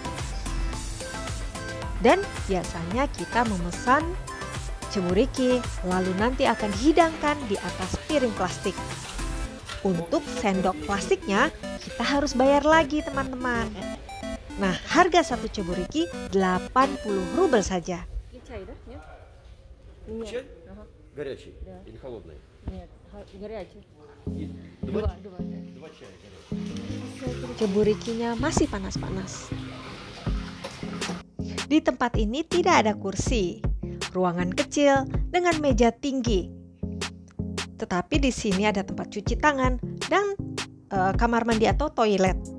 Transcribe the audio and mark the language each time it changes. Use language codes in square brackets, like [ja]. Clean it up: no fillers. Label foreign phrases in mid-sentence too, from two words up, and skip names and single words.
[id] Dan biasanya kita memesan Ceburiki lalu nanti akan dihidangkan di atas piring plastik. Untuk sendok plastiknya kita harus bayar lagi teman-teman. Nah, harga satu Ceburiki 80 rubel saja. [ru] Горячий или холодный? Нет, горячий. [id] Ceburikinya masih panas-panas. Di tempat ini tidak ada kursi, ruangan kecil dengan meja tinggi. Tetapi di sini ada tempat cuci tangan dan kamar mandi atau toilet.